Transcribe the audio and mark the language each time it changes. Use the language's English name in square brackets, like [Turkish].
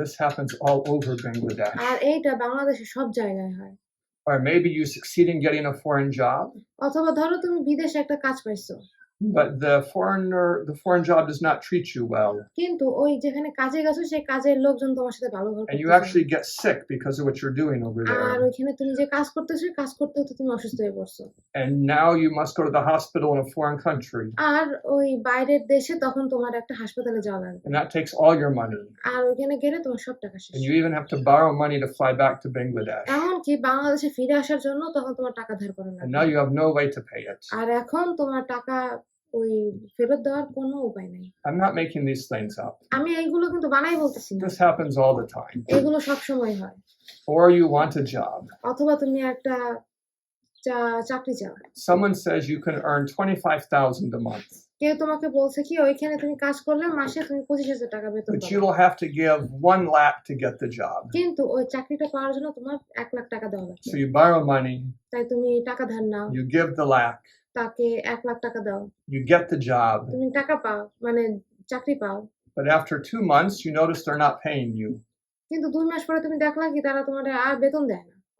[English] This happens all over Bangladesh. [Bangla] আর এইটা বাংলাদেশে সব জায়গায় হয়। [English] Or maybe you succeed in getting a foreign job, [Bangla] অথবা ধরো তুমি বিদেশে একটা কাজ পাইছো [English] but the foreign job does not treat you well, [Bangla] কিন্তু ওই যেখানে কাজে গেছো সেই কাজের লোকজন তোমার সাথে ভালো ব্যবহার [English] and you [Bangla] করতেছে না। [English] actually get sick because of what you're doing over [Bangla] আর [English] there. [Bangla] ওইখানে তুমি যে কাজ করতেছো কাজ করতে করতে তুমি অসুস্থ হয়ে পড়ছো। [English] And now you must go to the hospital in a foreign country, [Bangla] আর ওই বাইরের দেশে তখন তোমার একটা হাসপাতালে যাওয়া লাগবে। [English] and that takes all your money. [Bangla] আর ওইখানে গেলে তোমার সব টাকা শেষ। [English] And you even have to borrow money to fly back to Bangladesh. [Bangla] এমনকি বাংলাদেশে ফিরে আসার জন্য তখন তোমার টাকা ধার করা [English] And [Bangla] লাগবে। [English] now you have no way to pay it. [Bangla] আর এখন তোমার টাকা ওই ফেরত দেওয়ার কোনো উপায় নাই। [English] I'm not making these things up. [Bangla] আমি এইগুলো কিন্তু বানাই বলতেছি না। [English] This happens all the time. [Bangla] এগুলো সব সময় হয়। [English] Or you want a job. [Bangla] অথবা তুমি একটা চাকরি চাও। [English] Someone says you can earn 25,000 a month, [Bangla] কেউ তোমাকে বলছে কি ওইখানে তুমি কাজ করলে মাসে তুমি 25,000 টাকা বেতন [English] but you [Bangla] পাবে। [English] will have to give 1 lakh to get the job. [Bangla] কিন্তু ওই চাকরিটা পাওয়ার জন্য তোমার 1 লাখ টাকা দেওয়া লাগবে। [English] So you borrow money, [Bangla] তাই তুমি টাকা ধার নাও, [English] you give the lakh, [Bangla] তাকে 1 লাখ টাকা দাও, [English] you get the job, [Bangla] তুমি টাকা পাও মানে চাকরি পাও। [English] but after 2 months you notice they're not paying you, [Bangla] কিন্তু 2 মাস পরে তুমি দেখলা কি তারা তোমার আর বেতন দেয় না।